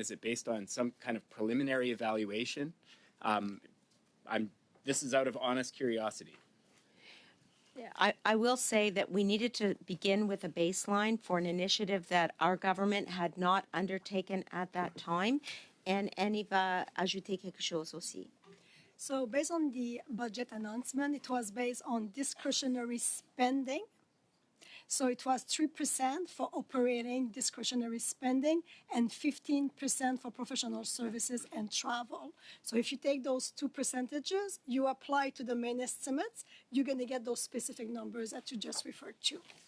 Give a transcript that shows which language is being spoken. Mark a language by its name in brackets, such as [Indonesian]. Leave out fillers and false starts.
[English] Is it based on some kind of preliminary evaluation? This is out of honest curiosity. I will say that we needed to begin with a baseline for an initiative that our government had not undertaken at that time. And [French] Annie va ajouter quelque chose aussi. [English] So based on the budget announcement, it was based on discretionary spending. So it was 3% for operating discretionary spending and 15% for professional services and travel. So if you take those two percentages, you apply to the main estimates, you're going to get those specific numbers that you just referred to.